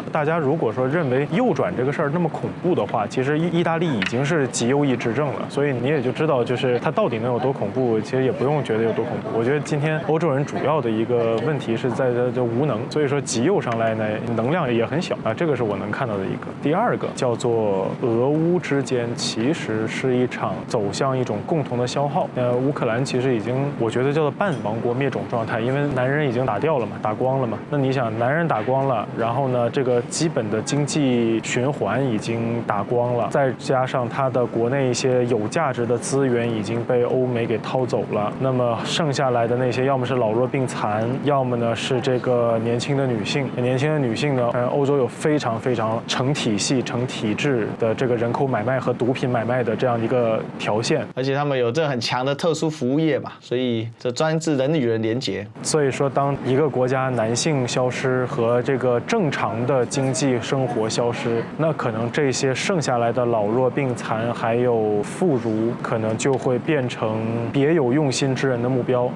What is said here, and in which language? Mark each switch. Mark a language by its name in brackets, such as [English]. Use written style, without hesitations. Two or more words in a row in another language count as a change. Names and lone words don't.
[Chinese] 大家如果說認為右轉這個事兒那麼恐怖的話，其實意大利已經是極右翼執政了，所以你也就知道，就是它到底能有多恐怖，其實也不用覺得有多恐怖。我覺得今天歐洲人主要的一個問題是在这無能，所以說极右上來呢，能量也很小啊，這個是我能看到的一個。第二個叫做俄烏之間其實是一場走向一種共同的消耗。烏克蘭其實已經我覺得叫做半亡國滅種狀態，因為男人已經打掉了嘛，打光了嘛。那你想男人打光了，然後呢，這個基本的經濟循環已經打光了，再加上它的国內一些有價值的資源已經被歐美给掏走了，那麼剩下來的那些要麼是老弱病殘，要么呢是这个年輕的女性。年輕的女性呢，歐洲有非常非常成體系、成體制的這個人口買賣和毒品買賣的這樣一個條線，而且他們有這很強的特殊服務業嘛，所以這專治人與人連結。所以說，當一個國家男性消失和這個正常的經濟生活消失，那可能這些剩下來的老弱病殘還有婦孺，可能就會變成別有用心之人的目標。